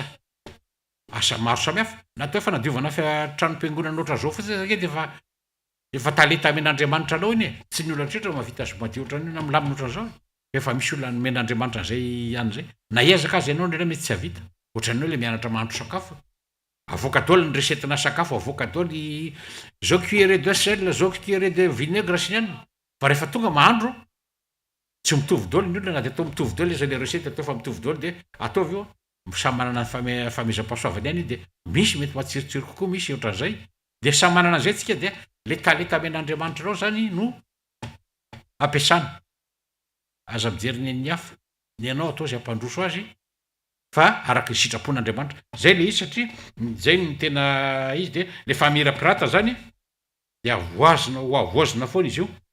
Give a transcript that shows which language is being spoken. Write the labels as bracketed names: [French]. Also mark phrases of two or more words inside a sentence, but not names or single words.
[Malagasy] asa maro samihafa natao fa nadiovana trano-piangonana oatra zao fotsiny zake de efa talenta amen'Andriamanitra anao iny e tsy ny olona tretra mavita azy madio ohatrany io na milamina ohatran'izao efa misy olona men'Andriamanitra zay ihany zay na iezaka azy ianao ndraindray mety tsy havita ohatrany hoe le mianatra mahandro sakafo avoaka daholo ny resetina sakafo avoaka daholo zao [French] cuillère de sel [Malagasy] zao [French] cuillère de [Malagasy] vinaigre sy ny any fa rehefa tonga mahandro tsy mitovy daholo ny olona na de atao mitovy daholo izy [French] le recette [Malagasy] atao fa mitovy daholo de ataovy io samy manana ny famezam-pahasoavany ihany de misy mety matsirotsiro kokoa misy ohatran'izay de samy manana an'izay tsika de le talenta amen'Andriamanitra anao zany no ampiasana aza mijery ny an'ny hafa ny anao atao zay ampandroso azy fa araky ny sitrapon'Andriamanitra zay le izy satria zay ny tena izy de le famirapirata zany de avoazina foana izy io